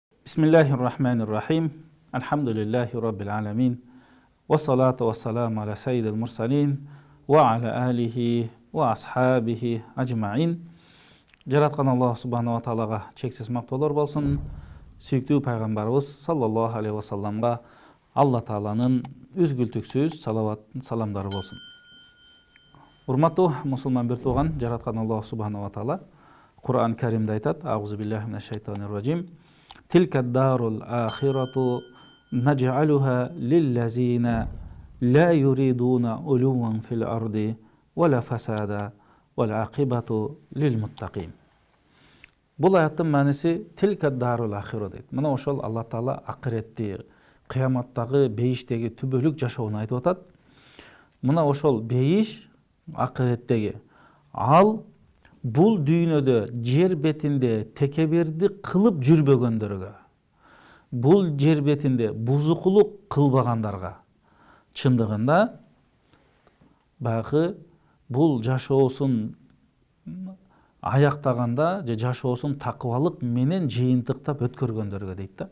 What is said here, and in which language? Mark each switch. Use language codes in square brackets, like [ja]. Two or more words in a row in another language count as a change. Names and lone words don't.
[ar] بسم الله الرحمن الرحيم. الحمد لله رب العالمين. والصلاة والسلام على سيد المرسلين وعلى آله وأصحابه أجمعين. [ky] Жараткан Аллах [ar] سبحانه وتعالى [ky] чексиз мактоолор болсун. Сүйүктүү пайгамбарыбыз [ar] صلى الله عليه وسلم [ky] Алла тааланын үзгүлтүксүз саламдары болсун. Урматтуу мусулман бир тууган, жараткан Аллах [ar] سبحانه وتعالى [ky] Кур'ан Каримде айтат: [ar] أعوذ بالله من الشيطان الرجيم. تلك الدار الآخرة نجعلها للذين لا يريدون علوا في الأرض ولا فسادا والعاقبة للمتقين. [kk] Бұл аяттың мәнісі [ar] تلك الدار الآخرة [kk] дейді. [ky] Мына ошол Алла Таала акыретти, кыяматтагы бейиштеги түбөлүк жашоону айтып атат. Мына ошол бейиш акыреттеги. Ал бұл дүйнөдө жер бетинде текеберди кылып жүрбөгөндөргө, бұл жер бетинде бузукулук кылбагандарга, чындыгында баягы бұл жашоосун аяктаганда же жашоосун такыбалык менен жыйынтыктап өткөргөндөргө дейт да.